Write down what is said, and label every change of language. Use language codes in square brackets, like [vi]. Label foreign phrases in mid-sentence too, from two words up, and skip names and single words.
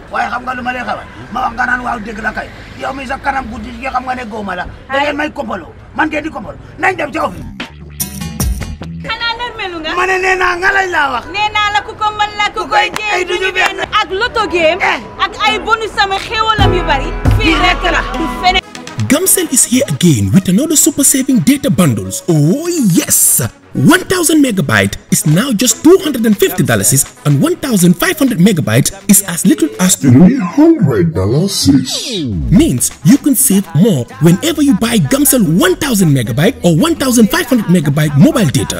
[wo] waaye xam nga lu ma lay xamal ma wax nga naan waaw dëgg la kay yow mi sa kanam guddi gi xam nga ne góoma la. da ngeen may kompaloo man ngeen di kompaloo nañ dem ci office. xanaa nërmelu nga. ma ne nee naa nga lay laa wax. nee naa la ku ko mën la ku koy jéem duñu benn. ak [en] loto game [wo] ak ay bonus sama xéwalam yu bari. fii rek la du feneen. [en] Gamcell is here again with another super saving data bundles. Oh yes! 1000 megabyte is now just $250 and 1500 megabytes is as little as $300. Means you can save more whenever you buy Gamcell 1000 megabyte or 1500 megabyte mobile data.